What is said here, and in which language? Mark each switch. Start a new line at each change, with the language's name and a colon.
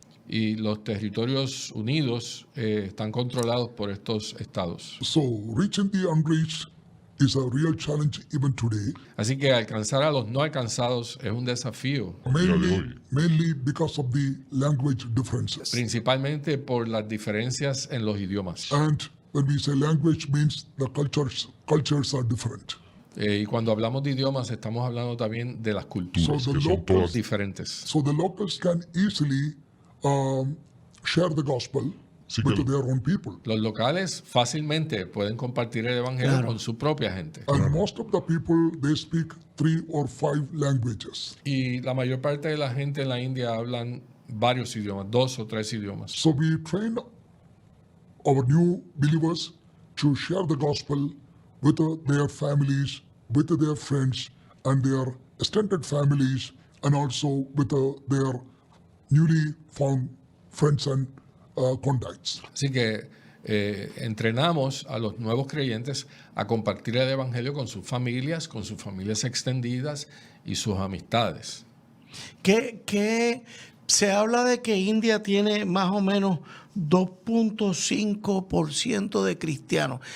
Spanish: y los territorios unidos están controlados por estos estados.
English: So reaching the unreached is a real challenge even today,
Spanish: Así que alcanzar a los no alcanzados es un desafío,
English: mainly because of the language differences.
Spanish: principalmente por las diferencias en los idiomas.
English: And when we say language means the cultures are different.
Spanish: Y cuando hablamos de idiomas estamos hablando también de las culturas
English: So the locals,
Spanish: diferentes.
English: so the locals can easily share the gospel with their own people.
Spanish: Los locales fácilmente pueden compartir el evangelio Claro. con su propia gente.
English: And most of the people, they speak 3 or 5 languages.
Spanish: Y la mayor parte de la gente en la India hablan varios idiomas, 2 o 3 idiomas.
English: So we train our new believers to share the gospel with their families, with their friends, and their extended families, and also with their newly found friends and contacts.
Spanish: Así que entrenamos a los nuevos creyentes a compartir el evangelio con sus familias extendidas y sus amistades. Que se habla de que India tiene más o menos 2.5% de cristianos.